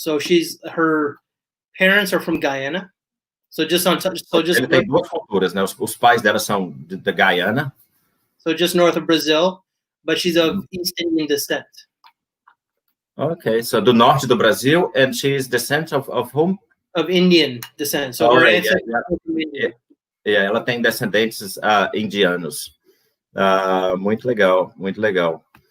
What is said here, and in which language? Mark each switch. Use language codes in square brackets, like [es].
[en] So her parents are from Guyana. [pt] Ele tem 2 culturas, né? Os pais dela são da Guyana. [en] So just north of Brazil, but she's of East Indian descent. Okay, so [pt] do norte do Brasil, [en] and she is descent of whom? Of Indian descent. So her ancestors are from India. [pt] Ela tem descendentes indianos. Muito legal, muito legal.